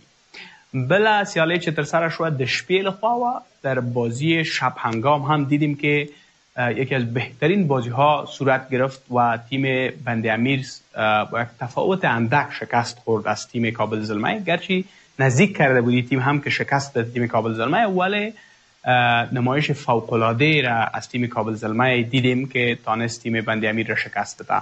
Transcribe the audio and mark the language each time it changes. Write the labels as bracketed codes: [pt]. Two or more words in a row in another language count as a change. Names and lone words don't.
[ps] بله سیالۍ چې ترسره شوه د شپې لخوا وه. [fa] در بازی شب هنگام هم دیدیم که یکی از بهترین بازی ها صورت گرفت و تیم بند امیر با یک تفاوت اندک شکست خورد از تیم کابل زلمی. گرچه نزدیک کرده بودی تیم هم که شکست داد تیم کابل زلمی، ولی نمایش فوق‌العاده را از تیم کابل زلمی دیدیم که تانست تیم بند امیر را شکست بده.